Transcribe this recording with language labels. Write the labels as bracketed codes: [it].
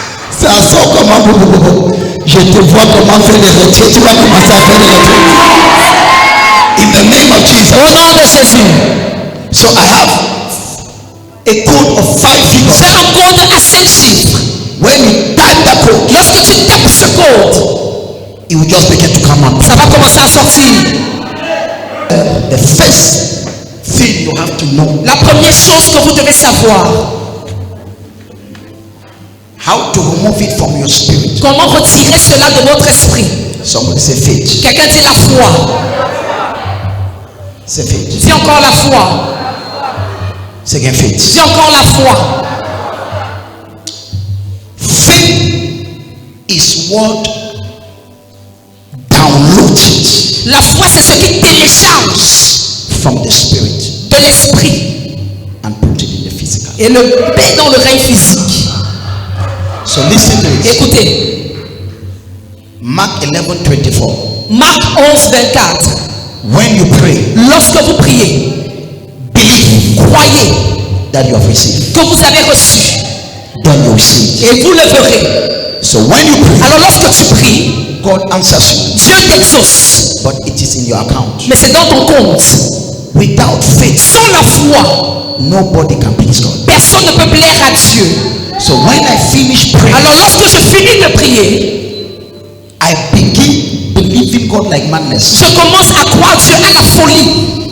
[fr] Ça sort comment. Je te vois comment faire les retiers. Tu vas commencer à faire les retiers. [en] In the name of Jesus. [fr] Au nom de Jésus. [en] So I have a code of 5 figures. [fr] J'ai un code à 5 chiffres. [en] When you type that code, [fr] Lorsque tu tapes ce code, [en] it will just begin to come out. [fr] ça va commencer à sortir. [en] The first thing you have to know, [fr] La première chose que vous devez savoir, [en] how to remove it from your spirit. [fr] comment retirer cela de votre esprit. [en] Somebody say faith. [fr] Quelqu'un dit la foi. [en] Say faith. [fr] Dis encore la foi. [en] Say again faith. [fr] Dis encore la foi. [en] Faith is what downloads it [fr] La foi, c'est ce qui télécharge [en] from the spirit [fr] de l'esprit [en] and put it in the physical. [fr] et le met dans le règne physique. [en] So listen to this. [fr] Écoutez, [en] Mark 11:24. [fr] Marc 11, 24. [en] When you pray, [fr] Lorsque vous priez, [en] believe [fr] croyez [en] that you have received. [fr] que vous avez reçu [en] Then you receive. [fr] et vous le verrez. [en] So when you pray, [fr] Alors lorsque tu pries, [en] God answers [fr] Dieu t'exauce, [en] you, but it is in your account. [fr] mais c'est dans ton compte. [en] Without faith, [fr] Sans la foi, [en] nobody can please God. [fr] personne ne peut plaire à Dieu. [en] So when I finish praying, [fr] Alors lorsque je finis de prier, [en] I begin believing God like madness. [fr] je commence à croire Dieu à la folie.